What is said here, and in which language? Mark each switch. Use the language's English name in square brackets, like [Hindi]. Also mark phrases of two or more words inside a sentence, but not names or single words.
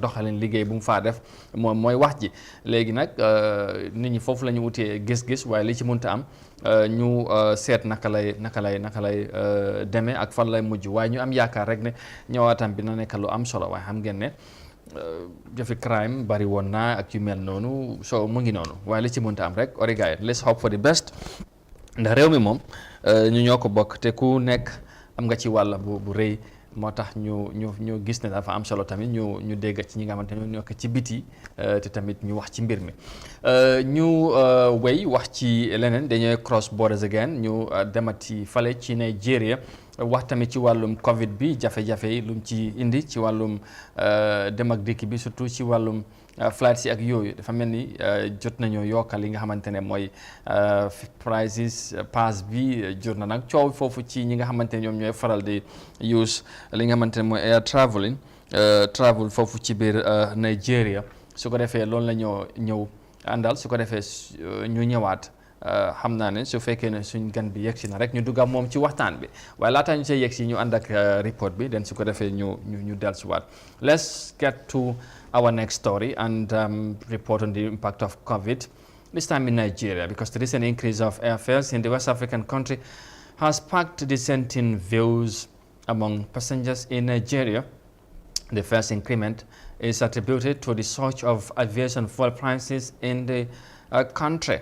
[Wolof] doxalin liggéey bu mu faa def moom mooy wax ji léegi nag nit ñi foofu la ñu wutee gis-gis waaye li ci mënta am ñu seet naka lay demee ak fan lay mujj waaye ñu am yaakaar rek ne ñëwaatam bi na nekk lu am solo waaye xam ngeen ne jëfi crime bari woon naa ak yu mel noonu so mu ngi noonu waaye li ci mënta am rek origaay [English] let's hope for the best [Wolof] ndax réew mi moom ñu ñoo ko bokk te ku nekk am nga ci wàll bu rëy moo tax ñu gis ne dafa am solo tamit ñu dégg ci ñi nga xamante ne ñoo ko ci biti te tamit ñu wax ci mbir mi ñu wéy wax ci leneen dañuy [English] cross borders again [Wolof] ñu demati fale ci Nigeria wax tamit ci wàllum Covid bi jafe-jafe yi lu mu ci indi ci wàllum dem ak dikk bi surtout ci wàllum flights yi ak yooyu dafa mel ni jot nañoo yokkal li nga xamante ne mooy prices pass bi jur na nag coow foofu ci ñi nga xamante ne ñoom ñooy faral di use li nga xamante ne mooy [English] air travel [Wolof] foofu ci biir Nigeria su ko defee loolu la ñëw àndal su ko defee ñu ñëwaat xam naa ne su fekkee ne suñ gan bi yegsi na rek ñu dugg moom ci waxtaan bi waaye laataa ñu see yegsi ñu ànd ak report bi den su ko defee ñu dellusiwaat. [English] Let's get to our next story and report on the impact of COVID, this time in Nigeria, because the recent increase of airfares in the West African country has sparked dissenting views among passengers in Nigeria. The first increment is attributed to the surge of aviation fuel prices in the country.